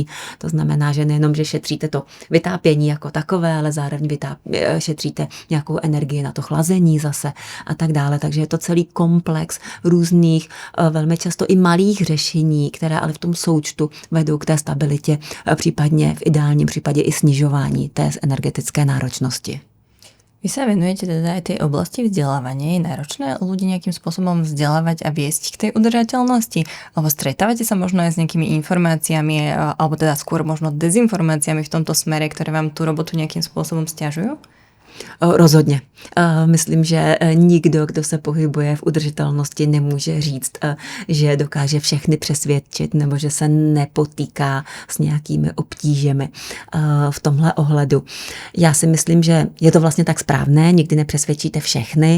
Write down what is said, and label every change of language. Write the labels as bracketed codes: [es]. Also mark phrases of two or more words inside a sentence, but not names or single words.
[cs] To znamená, že nejenom, že šetříte to vytápění jako takové, ale zároveň šetříte nějakou energii na to chlazení zase a tak dále. Takže je to celý komplex různých, velmi často i malých řešení, které ale v tom součtu vedou k té stabilitě, případně v ideálním případě i snižování té energetické náročnosti. [sk] Vy sa venujete teda aj tej oblasti vzdelávania. Je náročné ľudí nejakým spôsobom vzdelávať a viesť k tej udržateľnosti? Alebo stretávate sa možno aj s nejakými informáciami, alebo teda skôr možno dezinformáciami v tomto smere, ktoré vám tú robotu nejakým spôsobom sťažujú? [cs] Rozhodně. Myslím, že nikdo, kdo se pohybuje v udržitelnosti, nemůže říct, že dokáže všechny přesvědčit nebo že se nepotýká s nějakými obtížemi v tomhle ohledu. Já si myslím, že je to vlastně tak správné, nikdy nepřesvědčíte všechny.